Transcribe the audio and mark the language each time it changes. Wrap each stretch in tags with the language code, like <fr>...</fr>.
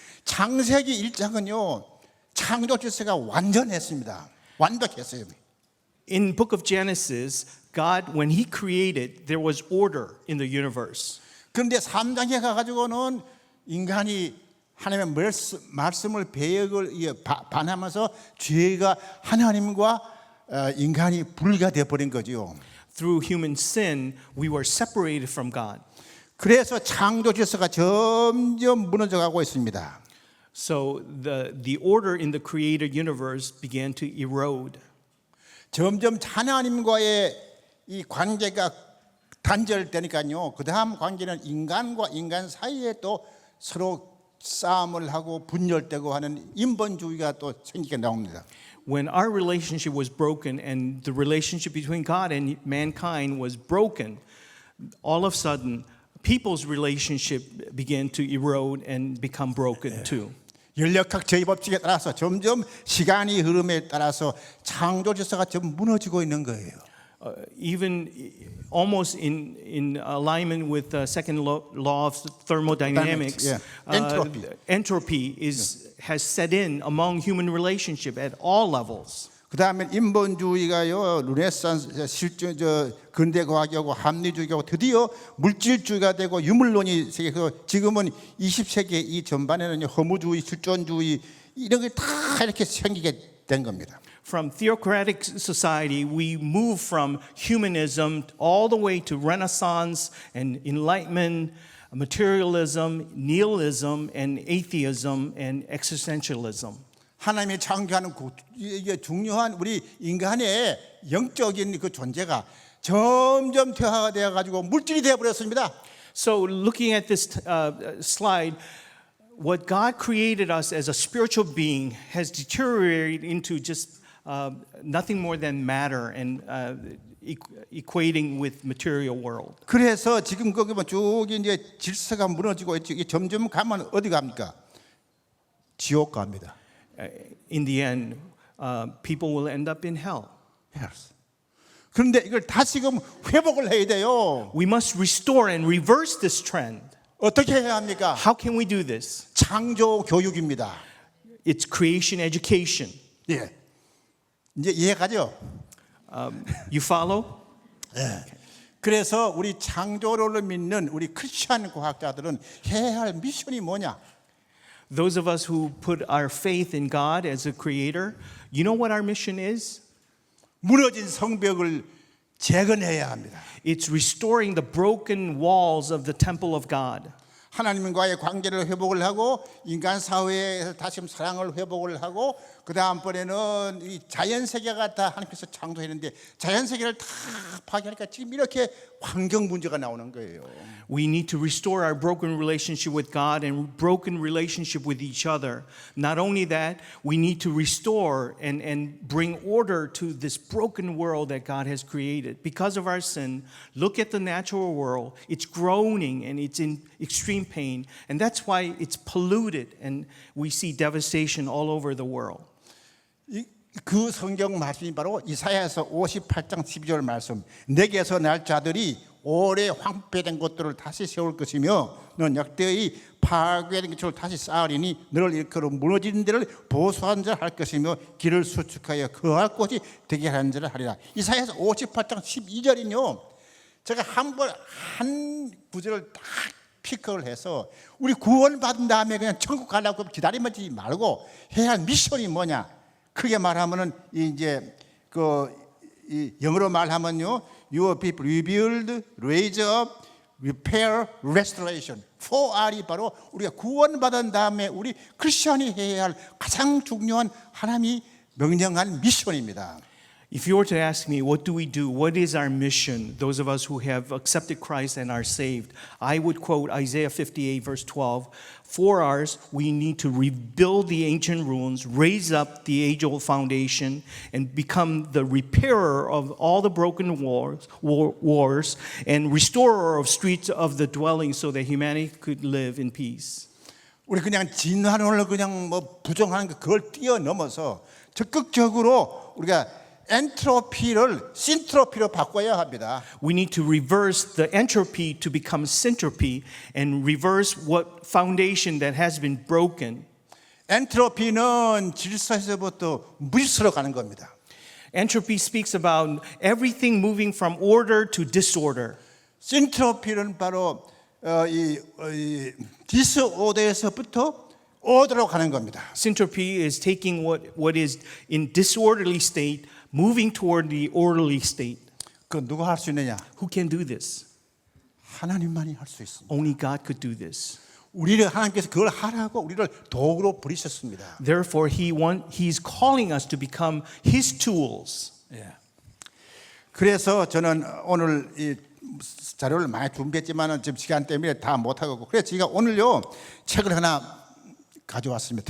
<ko>창세기 1장은요 창조 질서가 완전했습니다. 완벽했어요.</ko> <en>In book of Genesis, God, when He created, there was order in the universe.</en> <ko>그런데 3장에 가가지고는 인간이 하나님의 말씀을 배역을 반하면서 죄가 하나님과 인간이 분리가 되어 버린 거죠.</ko> <en>Through human sin, we were separated from God.</en> <ko>그래서 창조 질서가 점점 무너져 가고 있습니다.</ko> <en>So the order in the created universe began to erode.</en> <ko>점점 하나님과의 이 관계가 단절되니까요. 그 다음 관계는 인간과 인간 사이에 또 서로 싸움을 하고 분열되고 하는 인본주의가 또 생기게 나옵니다.</ko> <en>When our relationship was broken and the relationship between God and mankind was broken, all of a sudden people's relationship began to erode and become broken too.</en> <ko>연력학 제의법칙에 따라서 점점 시간이 흐름에 따라서 창조 질서가 좀 무너지고 있는 거예요.</ko> <en>Even almost in alignment with the second law of thermodynamics, entropy has set in among human relationship at all levels.</en> <ko>그 다음에 인본주의가요, 르네상스 실제 근대 과학하고 합리주의하고 드디어 물질주의가 되고 유물론이 생겨서 지금은 20세기 이 전반에는 허무주의, 실존주의 이런 게 다 이렇게 생기게 된 겁니다.</ko> <en>From theocratic society, we move from humanism all the way to Renaissance and Enlightenment, materialism, nihilism, and atheism and existentialism.</en> <ko>하나님이 창조하는 이게 중요한 우리 인간의 영적인 그 존재가 점점 퇴화가 되어 가지고 물질이 되어 버렸습니다.</ko> <en>So looking at this slide, what God created us as a spiritual being has deteriorated into just nothing more than matter and equating with material world.</en> <ko>그래서 지금 거기 보면 쭉 이제 질서가 무너지고 있죠. 점점 가면 어디 갑니까? 지옥 갑니다.</ko> <en>In the end, people will end up in hell. Yes.</en> <ko>그런데 이걸 다시금 회복을 해야 돼요.</ko> <en>We must restore and reverse this trend.</en> <ko>어떻게 해야 합니까?</ko> <en>How can we do this?</en> <ko>창조 교육입니다.</ko> <en>It's creation education.</en> <ko>예. 이제 이해가죠?</ko> <en>You follow?</en> <ko>예. 그래서 우리 창조를 믿는 우리 크리스천 과학자들은 해야 할 미션이 뭐냐?</ko> <en>Those of us who put our faith in God as a creator, you know what our mission is?</en> <ko>무너진 성벽을 재건해야 합니다.</ko> <en>It's restoring the broken walls of the temple of God.</en> <ko>하나님과의 관계를 회복을 하고 인간 사회에서 다시 사랑을 회복을 하고 그 다음번에는 이 자연 세계가 다 하나님께서 창조했는데 자연 세계를 다 파괴하니까 지금 이렇게 환경 문제가 나오는 거예요.</ko> <en>We need to restore our broken relationship with God and broken relationship with each other. Not only that, we need to restore and bring order to this broken world that God has created. Because of our sin, look at the natural world. It's groaning and it's in extreme pain. And that's why it's polluted and we see devastation all over the world.</en> <ko>그 성경 말씀이 바로 이사야서 58장 12절 말씀. 내게서 날 자들이 오래 황폐된 것들을 다시 세울 것이며 너는 역대의 파괴된 것을 다시 쌓으리니 너를 일컬어 무너지는 데를 보수한 자를 할 것이며 길을 수축하여 거할 곳이 되게 하는 자를 하리라. 이사야서 58장 12절은요. 제가 한 구절을 딱 피크를 해서 우리 구원 받은 다음에 그냥 천국 가려고 기다리면 말고 해야 할 미션이 뭐냐? 크게 말하면은 이제 이 영어로 말하면요,</ko> <en>your people rebuild, raise up, repair, restoration.</en> <ko>4R이 바로 우리가 구원받은 다음에 우리 크리스천이 해야 할 가장 중요한 하나님이 명령한 미션입니다.</ko> <en>If you were to ask me, what do we do? What is our mission? Those of us who have accepted Christ and are saved, I would quote Isaiah 58, verse 12. For ours, we need to rebuild the ancient ruins, raise up the age-old foundation, and become the repairer of all the broken wars, and restorer of streets of the dwelling so that humanity could live in peace.</en> <ko>우리 그냥 진화론을 그냥 뭐 부정하는 그걸 뛰어넘어서 적극적으로 우리가 엔트로피를 신트로피로 바꿔야 합니다.</ko> <en>We need to reverse the entropy to become syntropy and reverse what foundation that has been broken.</en> <ko>엔트로피는 질서에서부터 무질서로 가는 겁니다.</ko> <en>Entropy speaks about everything moving from order to disorder.</en> <ko>신트로피는 바로 이 디스오더에서부터 오더로 가는 겁니다.</ko> <en>Syntropy is taking what is in disorderly state, moving toward the orderly state.</en> <ko>그 누가 할 수 있느냐?</ko> <en>Who can do this?</en> <ko>하나님만이 할 수 있습니다.</ko> <en>Only God could do this.</en> <ko>우리를 하나님께서 그걸 하라고 우리를 도구로 부리셨습니다.</ko> <en>Therefore, He's calling us to become His tools.</en> <ko>그래서 저는 오늘 이 자료를 많이 준비했지만은 지금 시간 때문에 다 못 하고 그래서 제가 오늘요 책을 하나 가져왔습니다.</ko>